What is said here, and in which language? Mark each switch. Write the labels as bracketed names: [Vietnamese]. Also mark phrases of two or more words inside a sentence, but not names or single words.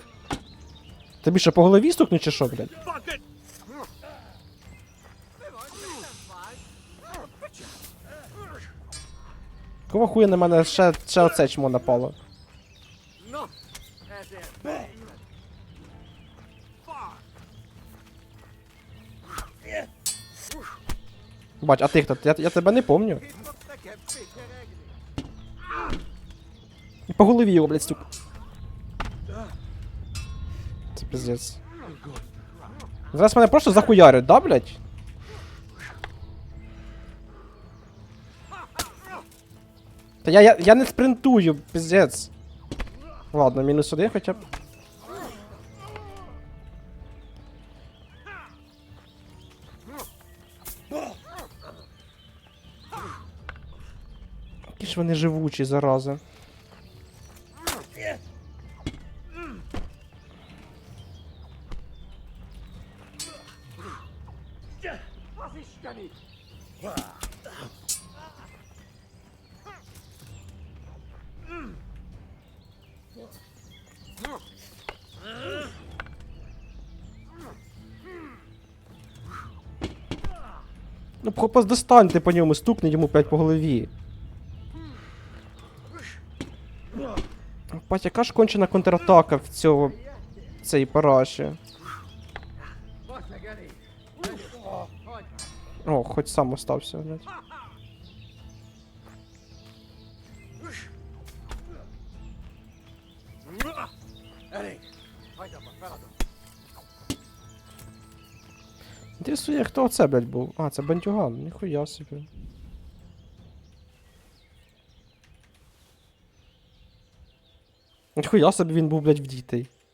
[Ukrainian] Тобі що, по голові стукнуть чи що, блядь? Кого хуя на мене ще оце чмо напало? [Hungarian] No, ezért. [Ukrainian] Бать, а ти хто? Я тебе не помню. [Hungarian] Itt fogsz nekem székeregni. [Ukrainian] І по голові його, блядь, стук. Це пиздец. Зараз мене просто захуярять, да, блядь? Та я не спринтую, пиздец. Ладно, мінус один хоча б. Які ж вони живучі, зарази. [Hungarian] Az isteni! [Ukrainian] Ну, достаньте по ньому, стукни йому, блядь, по голові. Бать, яка ж кончена контратака в цій параші. О, хоч сам остався, блядь. [Hungarian] Elég! Hagyd abba, feladom. [Ukrainian] Інтересує, хто це, блядь, був? А, це бандюган, ніхуя собі. Ніхуя собі він був, блядь, вдітий.